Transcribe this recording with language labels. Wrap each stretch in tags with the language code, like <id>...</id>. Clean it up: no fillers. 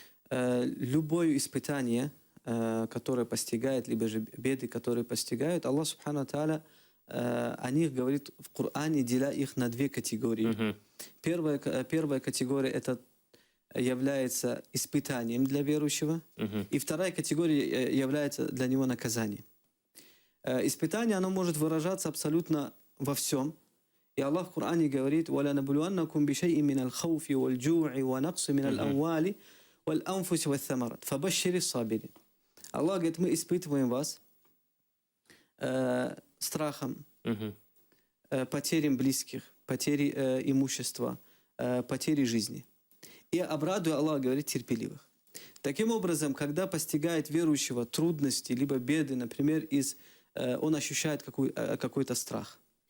<ru>Любое испытание, которое постигает, либо же беды, которые постигают, Аллах Субхану Тааля о них говорит в Коране, деля их на две категории. Первая категория – это является испытанием для верующего, и вторая категория является для него наказанием. Испытание, оно может выражаться абсолютно во всем. И Аллах в Коране говорит:</ru> <ar>وَلَنَبْلُوَنَّكُمْ بِشَيْءٍ مِنَ الْخَوْفِ وَالْجُوعِ وَنَقْصٍ مِنَ الْأَمْوَالِ وَالْأَنْفُسِ وَالثَّمَرَاتِ فَبَشِّرِ الصَّابِرِينَ.</ar> <ru>Аллах говорит: мы испытываем вас страхом, потерей близких, потерей имущества, потерей жизни. И обрадуя, Аллах говорит, терпеливых. Таким образом, когда постигает верующего трудности, либо беды, например, он ощущает какой-то страх.</ru>